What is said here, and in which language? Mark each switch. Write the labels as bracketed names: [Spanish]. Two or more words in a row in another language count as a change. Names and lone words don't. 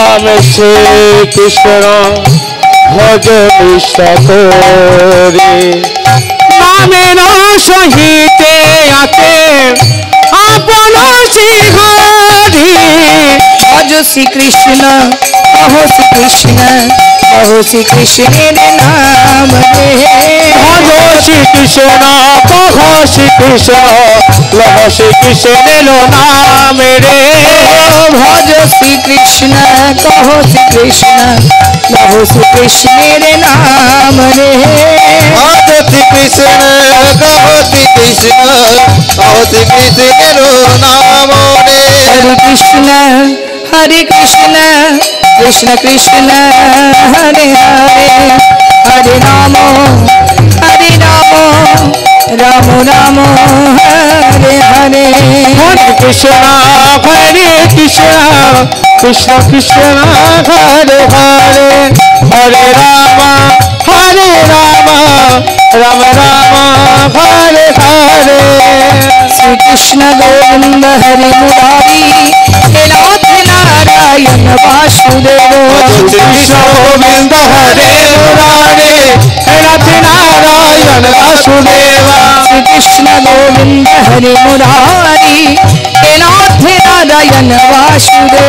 [Bangla] শ্রী কৃষ্ণ ভজ নিষ্ঠা করে নামের সহিতে আতে আপন শ্রীহরি [Hindi] भज श्री कृष्ण कहो श्री कृष्ण कहो श्री कृष्ण नाम रे [Bangla] ভজ শ্রী কৃষ্ণ কহ শ্রী কৃষ্ণ লহ শ্রী কৃষ্ণের নাম রে [Hindi] भज श्री कृष्ण कहो श्री कृष्ण कहो श्री कृष्ण नाम रे [Bangla] ভজ শ্রী কৃষ্ণ কহ শ্রী কৃষ্ণ কহ শ্রী কৃষ্ণের নাম রে [Sanskrit] हरे कृष्ण कृष्ण कृष्ण हरे हरे हरे राम राम राम हरे हरे हरे कृष्ण कृष्ण कृष्ण हरे हरे हरे राम राम राम हरे हरे श्री कृष्ण गोविंद हरे मुरारी हे नाथ नारायण वासुदेव श्री कृष्ण गोविंद हरे मुरारे हे नाथ नारायण वासुदेव श्री कृष्ण गोविंद हरे मुरारी हे नाथ नारायण वासुदेव